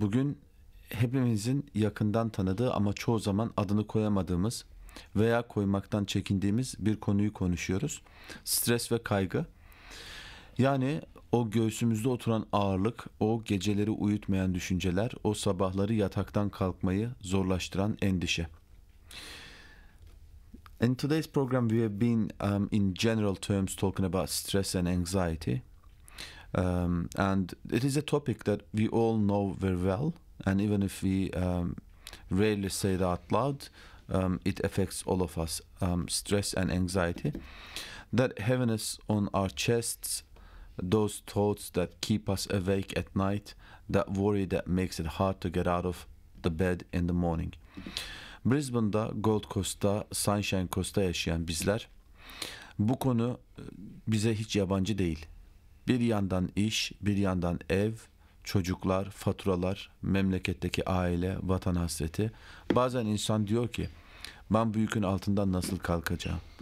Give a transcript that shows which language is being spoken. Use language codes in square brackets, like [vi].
[tr] Bugün hepimizin yakından tanıdığı ama çoğu zaman adını koyamadığımız veya koymaktan çekindiğimiz bir konuyu konuşuyoruz. Stres ve kaygı. Yani o göğsümüzde oturan ağırlık, o geceleri uyutmayan düşünceler, o sabahları yataktan kalkmayı zorlaştıran endişe. [en] In today's program, we have been, in general terms, talking about stress and anxiety. And it is a topic that we all know very well. And even if we rarely say it out loud, it affects all of us, stress and anxiety. That heaviness on our chests, those thoughts that keep us awake at night, that worry that makes it hard to get out of the bed in the morning. [tr] Brisbane'da, Gold Coast'ta, Sunshine Coast'ta yaşayan bizler, bu konu bize hiç yabancı değil. Bir yandan iş, bir yandan ev, çocuklar, faturalar, memleketteki aile, vatan hasreti. Bazen insan diyor ki, ben bu yükün altından nasıl kalkacağım?